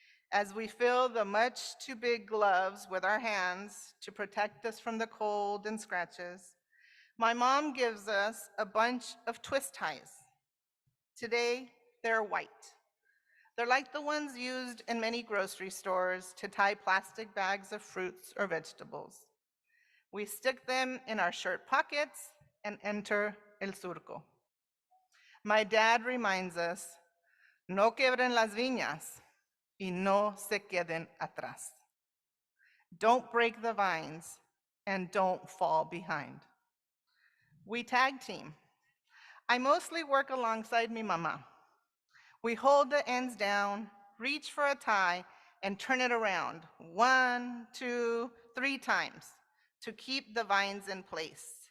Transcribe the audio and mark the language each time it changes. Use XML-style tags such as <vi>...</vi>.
<en>As we fill the much too big gloves with our hands to protect us from the cold and scratches, my mom gives us a bunch of twist ties. Today, they're white. They're like the ones used in many grocery stores to tie plastic bags of fruits or vegetables. We stick them in our shirt pockets and enter el surco. My dad reminds us,</en> <es>no quebren las viñas y no se queden atrás.</es> <en>Don't break the vines and don't fall behind. We tag team. I mostly work alongside mi mama. We hold the ends down, reach for a tie, and turn it around 1, 2, 3 times to keep the vines in place.</en>